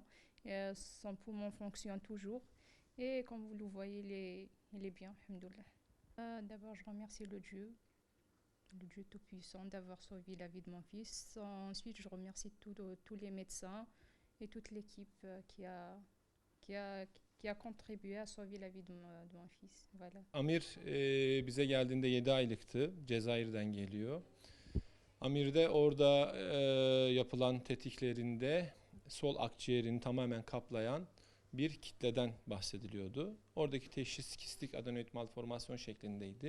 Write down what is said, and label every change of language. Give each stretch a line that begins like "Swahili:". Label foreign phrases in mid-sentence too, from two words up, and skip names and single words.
French: Son poumon fonctionne toujours et comme vous le voyez, il est bien, alhamdoulilah. D'abord, je remercie le Dieu Tout-Puissant d'avoir sauvé la vie de mon fils. Ensuite, je remercie tous les médecins et toute l'équipe qui a, qui a contribué à sauver la vie de mon fils. Voilà.
Turkish: Amir bize geldiğinde 7 aylıktı. Cezayir'den geliyor. Amir'de orada yapılan tetkiklerinde sol akciğerini tamamen kaplayan bir kitleden bahsediliyordu. Oradaki teşhis kistik adenoid malformasyon şeklindeydi.